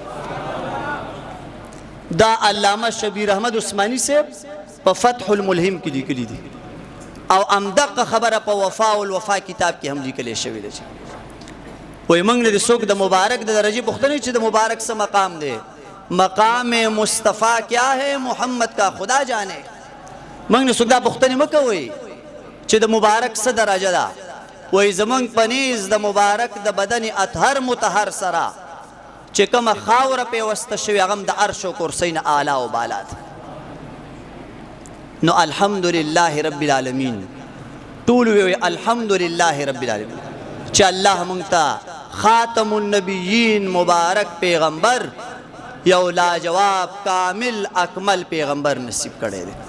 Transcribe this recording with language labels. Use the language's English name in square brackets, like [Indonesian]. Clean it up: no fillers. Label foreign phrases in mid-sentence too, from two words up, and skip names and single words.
[Pashto] دا علامه شبیر احمد عثمانی صاحب په فتح الملهم کې لیکلی دي، او امدقه خبره په وفا والوفا کتاب کې هم لیکل شوی دی. وای موږ نه څوک د مبارک د درجه پوښتنه چې د مبارک څه مقام دی، [Urdu] مقام مصطفیٰ کیا ہے محمد کا خدا جانے. [Pashto] موږ نه څوک دا پوښتنه مکوئ چې د مبارک څه درجه ده. وای زمونږ پنیز د مبارک د بدن اطهر مطهر سره چې کومه خاوره پیوسته شوې هغه د عرش او کرسی نه اعلی او بالا ده. نو [Arabic] الحمدلله رب العالمین، [Pashto] ټول وی [Arabic] الحمدلله رب العالمین [Pashto] چې الله مونږ ته [Arabic] خاتم النبیین [Pashto] مبارک پیغمبر، یو لاجواب کامل اکمل پیغمبر نصیب کړی دی.